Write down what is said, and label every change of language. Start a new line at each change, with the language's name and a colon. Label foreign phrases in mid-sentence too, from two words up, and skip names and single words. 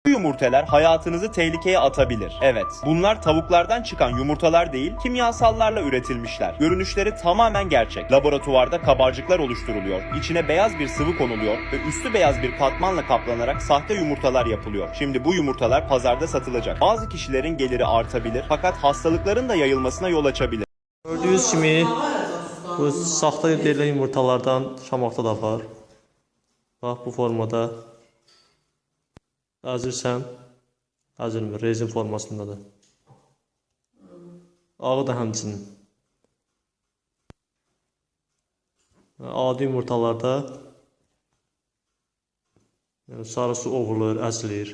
Turkish: Bu yumurtalar hayatınızı tehlikeye atabilir. Evet, bunlar tavuklardan çıkan yumurtalar değil, kimyasallarla üretilmişler. Görünüşleri tamamen gerçek. Laboratuvarda kabarcıklar oluşturuluyor, içine beyaz bir sıvı konuluyor ve üstü beyaz bir katmanla kaplanarak sahte yumurtalar yapılıyor. Şimdi bu yumurtalar pazarda satılacak. Bazı kişilerin geliri artabilir fakat hastalıkların da yayılmasına yol açabilir.
Azerbaijani: Gördüğünüz kimi bu saxta deyilən yumurtalardan şamakda da var. Bax bu formada. Əzirsən, əzilmir, rezin formasındadır. Ağı da həmçinin. Adi yumurtalarda sarısı ovulur, əzilir.